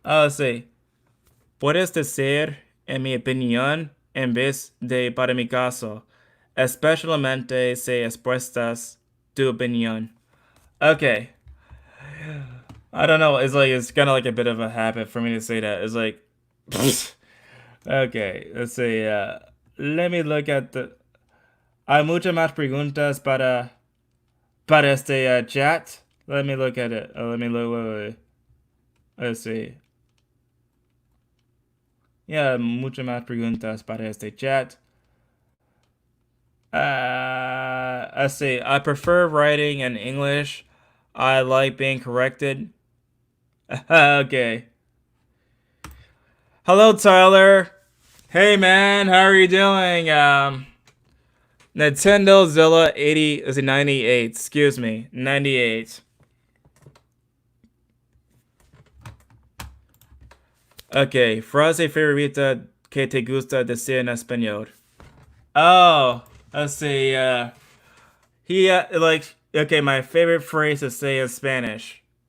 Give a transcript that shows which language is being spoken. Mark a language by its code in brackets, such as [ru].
[es] Sí. Puedes decir, en mi opinión, en vez de para mi caso, especialmente si expresas tu opinión. [en] Okay. I don't know. It's kind of like a bit of a habit for me to say that. It's like, okay. Let's see. Let me look at the. [es] Hay muchas más preguntas para este chat. [en] Let me look at it. Let me look. Wait. Let's see. [es] Yeah, muchas más preguntas para este chat. [en] Let's see. I prefer writing in English. I like being corrected. Okay. Hello, Tyler. Hey, man. How are you doing? Nintendo Zilla 80 is a 98. Excuse me. 98. Okay. [es] Frase favorita que te gusta decir en español. [en] Oh, let's see. Okay, my favorite phrase to say in Spanish.